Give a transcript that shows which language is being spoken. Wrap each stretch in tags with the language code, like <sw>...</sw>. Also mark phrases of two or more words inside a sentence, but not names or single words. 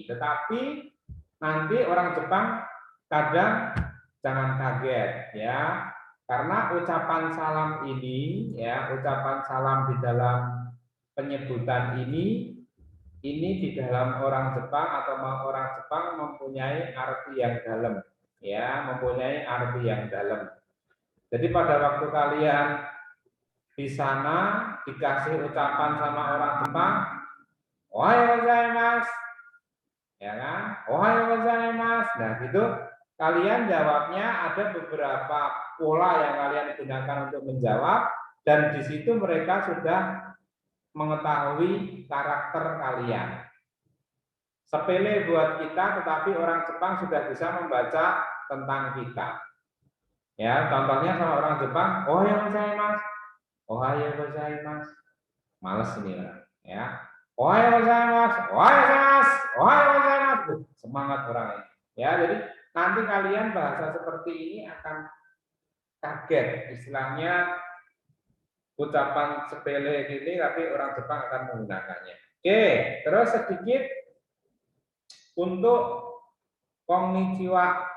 <id>Tetapi nanti orang Jepang kadang jangan kaget ya, karena ucapan salam ini ya, ucapan salam di dalam penyebutan ini di dalam orang Jepang atau orang Jepang mempunyai arti yang dalam ya, mempunyai arti yang dalam. Jadi pada waktu kalian di sana dikasih ucapan sama orang Jepang,</id> <ja>おはようございます,</ja> <id>ya kan?</id> <ja>おはようございます.</ja> <id>Nah, gitu kalian jawabnya ada beberapa pola yang kalian gunakan untuk menjawab, dan di situ mereka sudah mengetahui karakter kalian. Sepele buat kita, tetapi orang Jepang sudah bisa membaca tentang kita. Ya, contohnya sama orang Jepang,</id> <ja>おはようございます. おはようございます.</ja> <id>Males ini ya.</id> <ja>おはようございます。おはようございます。おはようございます.</ja> <id>Semangat orang ini. Ya, jadi nanti kalian bahasa seperti ini akan kaget. Istilahnya ucapan sepele ini, tapi orang Jepang akan menggunakannya. Oke, terus sedikit untuk konnichiwa.</id>